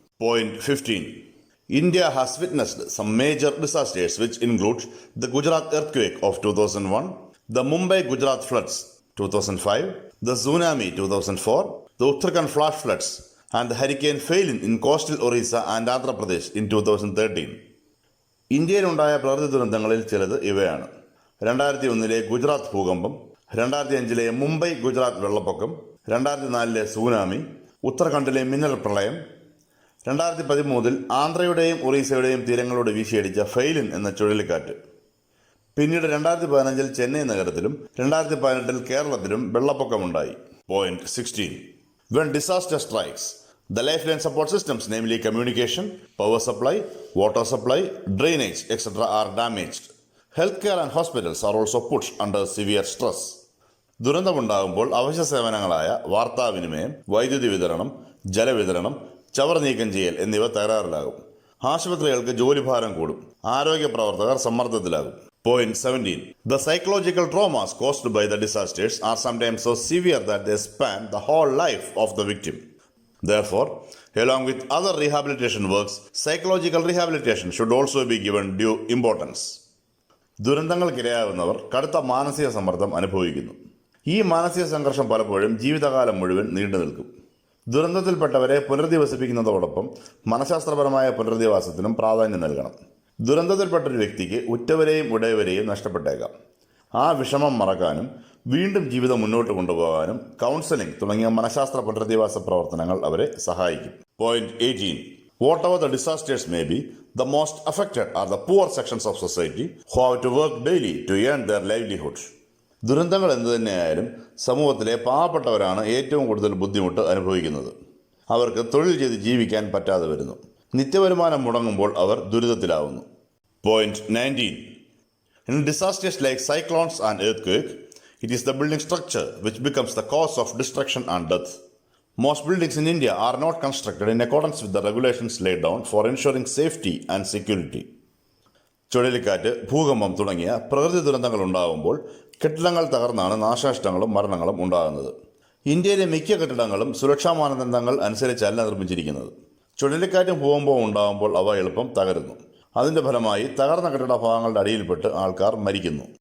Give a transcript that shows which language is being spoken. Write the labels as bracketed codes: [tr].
[ml] Point 15. [en] India has witnessed some major disasters which include the Gujarat earthquake of 2001, the Mumbai-Gujarat floods 2005, the tsunami 2004, the Uttarkhand flashfloods and the hurricane Phailin in coastal Orissa and Andhra Pradesh in 2013. [ml] ഇന്ത്യയിലുണ്ടായ പ്രകൃതി ദുരന്തങ്ങളിൽ ചിലത് ഇവയാണ്: 2001 ഗുജറാത്ത് ഭൂകമ്പം, 2005 മുംബൈ ഗുജറാത്ത് വെള്ളപ്പൊക്കം, 2004 tsunami, ഉത്തരാഖണ്ഡിലെ മിന്നൽ പ്രളയം, 2013 ആന്ധ്രയുടെയും ഒറീസയുടെയും തീരങ്ങളോട് വീശിയടിച്ച Phailin എന്ന ചുഴലിക്കാറ്റ്. പിന്നീട് 2015 ചെന്നൈ നഗരത്തിലും 2018 കേരളത്തിലും വെള്ളപ്പൊക്കമുണ്ടായി. Point 16. [en] When disaster strikes, the lifeline support systems, namely communication, power supply, water supply, drainage, etc. are damaged. Healthcare and hospitals are also put under severe stress. [ml] ദുരന്തമുണ്ടാകുമ്പോൾ അവശ്യ സേവനങ്ങളായ വാർത്താവിനിമയം, വൈദ്യുതി വിതരണം, ജലവിതരണം, ചവർ നീക്കം ചെയ്യൽ എന്നിവ തകരാറിലാകും. ആശുപത്രികൾക്ക് ജോലിഭാരം കൂടും. ആരോഗ്യ പ്രവർത്തകർ സമ്മർദ്ദത്തിലാകും. Point 17. [en] The psychological traumas caused by the disasters are sometimes so severe that they span the whole life of the victim. Therefore, along with other rehabilitation works, psychological rehabilitation should also be given due importance. [ml] ദുരന്തങ്ങൾക്കിരയാകുന്നവർ കടുത്ത മാനസിക സമ്മർദ്ദം അനുഭവിക്കുന്നു. ഈ മാനസിക സംഘർഷം പലപ്പോഴും ജീവിതകാലം മുഴുവൻ നീണ്ടു നിൽക്കും. ദുരന്തത്തിൽപ്പെട്ടവരെ പുനരധിവസിപ്പിക്കുന്നതോടൊപ്പം മനഃശാസ്ത്രപരമായ പുനരധിവാസത്തിനും പ്രാധാന്യം നൽകണം. ദുരന്തത്തിൽപ്പെട്ടൊരു വ്യക്തിക്ക് ഉറ്റവരെയും ഉടയവരെയും നഷ്ടപ്പെട്ടേക്കാം. ആ വിഷമം മറക്കാനും വീണ്ടും ജീവിതം മുന്നോട്ട് കൊണ്ടുപോകാനും കൗൺസിലിംഗ് തുടങ്ങിയ മനഃശാസ്ത്ര പുനരധിവാസ പ്രവർത്തനങ്ങൾ അവരെ സഹായിക്കും. Point 18. [en] Whatever the disasters may be, the most affected are the poor sections of society who have to work daily to earn their livelihood. [ml] ദുരന്തങ്ങൾ എന്തു തന്നെയായാലും സമൂഹത്തിലെ പാവപ്പെട്ടവരാണ് ഏറ്റവും കൂടുതൽ ബുദ്ധിമുട്ട് അനുഭവിക്കുന്നത്. അവർക്ക് തൊഴിൽ ചെയ്ത് ജീവിക്കാൻ പറ്റാതെ വരുന്നു. നിത്യവരുമാനം മുടങ്ങുമ്പോൾ അവർ ദുരിതത്തിലാവുന്നു. Point 19. [en] In disasters like cyclones and earthquake, it is the building structure which becomes the cause of destruction and death. Most buildings in India are not constructed in accordance with the regulations laid down for ensuring safety and security. [ml] ചുഴലിക്കാറ്റ്, ഭൂകമ്പം തുടങ്ങിയ പ്രകൃതി ദുരന്തങ്ങൾ ഉണ്ടാകുമ്പോൾ കെട്ടിടങ്ങൾ തകർന്നാണ് നാശനഷ്ടങ്ങളും മരണങ്ങളും ഉണ്ടാകുന്നത്. ഇന്ത്യയിലെ മിക്ക കെട്ടിടങ്ങളും സുരക്ഷാ മാനദണ്ഡങ്ങൾ അനുസരിച്ചല്ല നിർമ്മിച്ചിരിക്കുന്നത്. ചുഴലിക്കാറ്റും ഭൂകമ്പവും ഉണ്ടാകുമ്പോൾ അവ എളുപ്പം തകരുന്നു. അതിന്റെ ഫലമായി തകർന്ന കെട്ടിട ഭാഗങ്ങളുടെ അടിയിൽപ്പെട്ട് ആൾക്കാർ മരിക്കുന്നു.